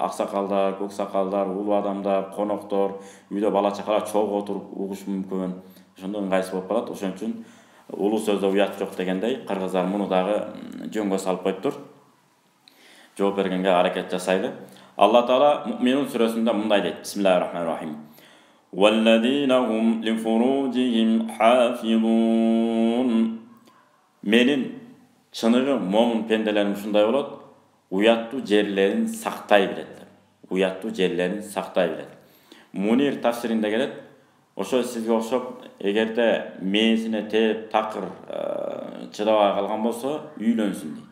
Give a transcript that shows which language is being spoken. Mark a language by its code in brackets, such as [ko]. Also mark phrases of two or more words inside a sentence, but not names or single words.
[ky] Аксакалдар, көксакалдар, улуу адамдар, коноктор, үйдө бала чакалар чогуу отуруп угуш мүмкүн. Ошондо ыңгайсыз болуп калат. Ошон үчүн улуу сөздө уят жок дегендей, кыргыздар муну дагы жөнгө салып коюптур. Жооп бергенге аракет жасайлы. Алла Таала Муъминун сүрөсүндө мындай дейт. [ar] بسم الله الرحمن الرحيم. وَالَّذِينَ هُمْ لِفُرُوجِهِمْ حَافِظُونَ. [ky] Менин чыныгы момун пенделерим ушундай болот. Уяттуу жерлерин сактай билет. Уяттуу жерлерин сактай билет. Мунир тафсиринде келет. Ошо сизге окшоп, эгерде мээсине тээп такыр чыдабай калган болсо, үйлөнсүн дейт.